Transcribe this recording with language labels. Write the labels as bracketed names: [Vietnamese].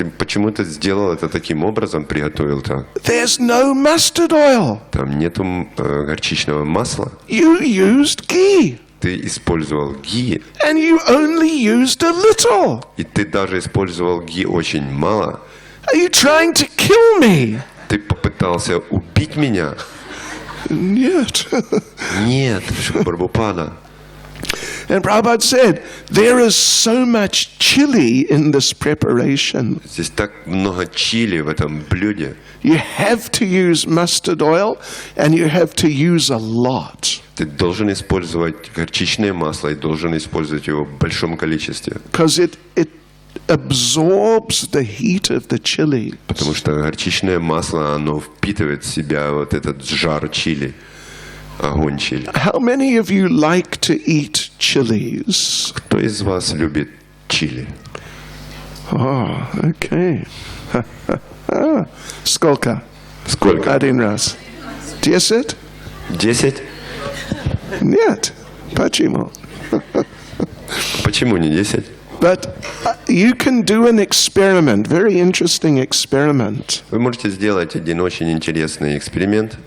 [Russian] Почему ты сделал это таким образом, приготовил так? [English] There's no mustard oil. [Russian] Там нету горчичного масла. [English] You used ghee. [Russian] Ты использовал ги. [English] And you only used a little. [Russian] И ты даже использовал ги очень мало. [English] Are you trying to kill me? [Russian] Ты попытался убить меня? Нет. Нет, Прабхупада. [English] And Prabhupada said, there is so much chili in this preparation. [Russian] Здесь так много чили в этом блюде. [English] You have to use mustard oil, and you have to use a lot. [Russian] Ты должен использовать горчичное масло и должен использовать его в большом количестве. [English] Because it absorbs the heat of the chili. [Russian] Потому что горчичное масло, оно впитывает в себя вот этот жар чили. Огонь чили. [English] How many of you like to eat chilies? [Russian] Кто из вас любит чили? [English] Oh, okay. [Russian] Сколько? Сколько? 1 раз. 10? 10? Нет, почему? Почему не 10? [English] But you can do an experiment, very interesting experiment. [Russian] Вы можете сделать один очень интересный эксперимент.